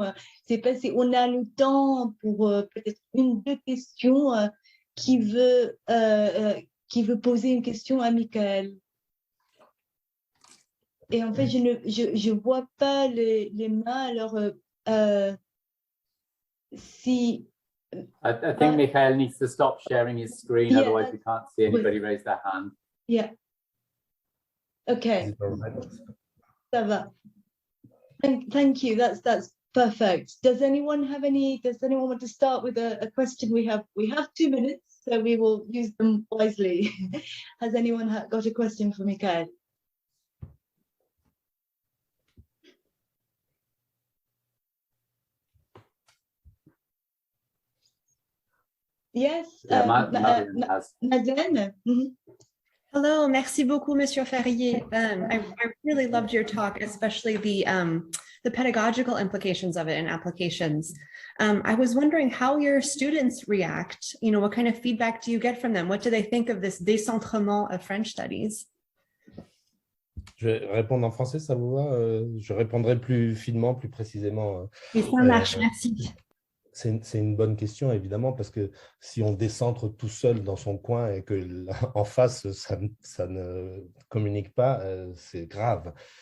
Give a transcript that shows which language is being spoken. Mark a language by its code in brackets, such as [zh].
[fr] Je ne sais pas si on a le temps pour peut-être une, deux questions. Qui veut poser une question à Michael? Et en fait, je vois pas les mains. Alors, si [en] I think Mikhail needs to stop sharing his screen, yeah, otherwise we can't see anybody raise their hand. Yeah. Okay. [fr] Ça va. [en] Thank you. That's perfect. Does anyone want to start with a question? We have 2 minutes, so we will use them wisely. Has anyone got a question for Michael? Yes, Madeleine. [fr] Hello, merci beaucoup, Monsieur Ferrier. [en] I really loved your talk, especially the pedagogical implications of it and applications. I was wondering how your students react. You know, what kind of feedback do you get from them? What do they think of this décentrement of French studies? [fr] Je vais répondre en français, ça vous va? Je répondrai plus finement, plus précisément. Oui, ça marche, merci. C'est une bonne question, évidemment, parce que si on décentre tout seul dans son coin et qu'en face, ça ne communique pas, c'est grave.